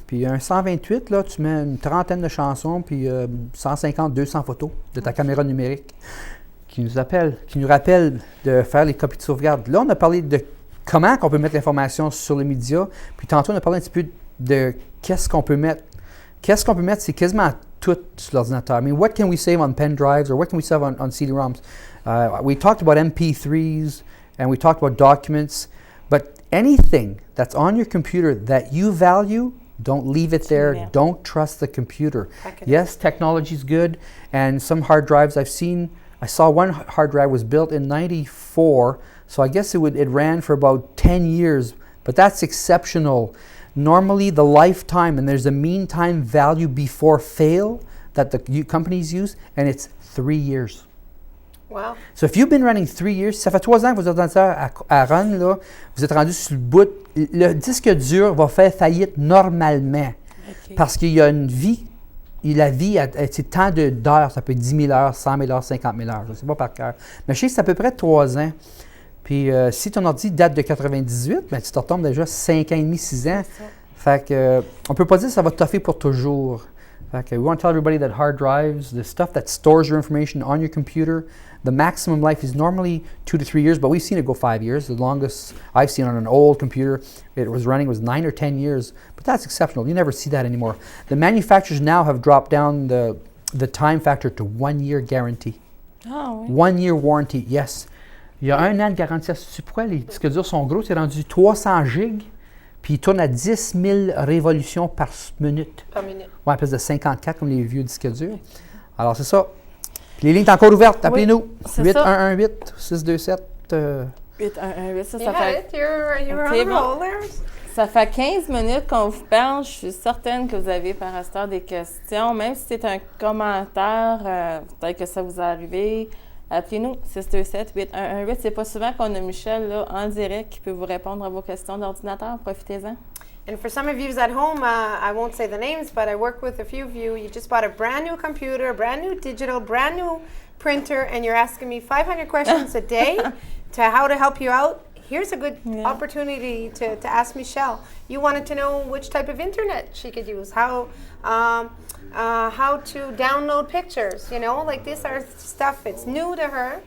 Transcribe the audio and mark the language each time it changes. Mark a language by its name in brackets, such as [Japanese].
[French] Puis un 128, là, tu mets une trentaine de chansons, puis 150, 200 photos de ta caméra numérique. Qui nous rappelle de faire les copies de sauvegarde. Là, on a parlé de comment on peut mettre l'information sur les médias. Puis tantôt, on a parlé un petit peu de qu'est-ce qu'on peut mettre. Qu'est-ce qu'on peut mettre, c'est quasiment tout sur l'ordinateur. [English] I mean, what can we save on pen drives or what can we save on CD-ROMs? We talked about MP3s and we talked about documents, but anything that's on your computer that you value, don't leave it there. Yeah. Don't trust the computer. Yes, technology is good, and some hard drives I've seen. I saw one hard drive was built in '94, so I guess it ran for about 10 years, but that's exceptional. Normally, the lifetime, and there's a mean time value before fail that the companies use, and it's 3 years. Wow. So if you've been running 3 years, [French] ça fait 3 ans que vous êtes à run, là, vous êtes rendu sur le bout, le disque dur va faire faillite normalement, parce qu'il y a une vie. Et la vie, c'est tant d'heures, ça peut être 10 000 heures, 100 000 heures, 50 000 heures, je ne sais pas par cœur. Mais je sais que c'est à peu près 3 ans. Puis si ton ordi date de 98, ben, tu te retombes déjà 5 ans et demi, 6 ans. Fait que, on ne peut pas dire que ça va te toffer pour toujours. Fait que, [English] we want to tell everybody that hard drives, the stuff that stores your information on your computer, the maximum life is normally 2 to 3 years, but we've seen it go 5 years. The longest I've seen on an old computer it was running was 9 or 10 years. But that's exceptional. You never see that anymore. The manufacturers now have dropped down the time factor to 1 year guarantee. [French] Ah oui. [English] 1 year warranty, yes. [French] Il y a 1 an de garantie. C'est pourquoi les disques durs sont gros. C'est rendu 300 gigs, puis il tourne à 10 000 révolutions par minute. Par minute. Ouais, à place de 54 comme les vieux disques durs. Alors, c'est ça. Puis les lignes sont encore ouvertes. Appelez-nous. c'est 8-1-1-8-627. 8-1-1-8, ça [English] You had [French] fait... [English] it. You're Okay, on the roll there. [French] Ça fait 15 minutes qu'on vous parle. Je suis certaine que vous avez par instant des questions. Même si c'est un commentaire, peut-être que ça vous est arrivé. Appelez-nous 627-8118. C'est pas souvent qu'on a Michel là, en direct qui peut vous répondre à vos questions d'ordinateur. Profitez-en. [English] And for some of you at home, I won't say the names, but I work with a few of you. You just bought a brand new computer, a brand new digital, brand new printer, and you're asking me 500 questions a day to how to help you out. Here's a good opportunity to ask Michelle. You wanted to know which type of internet she could use, how to download pictures, you know, like this are stuff, it's new to her.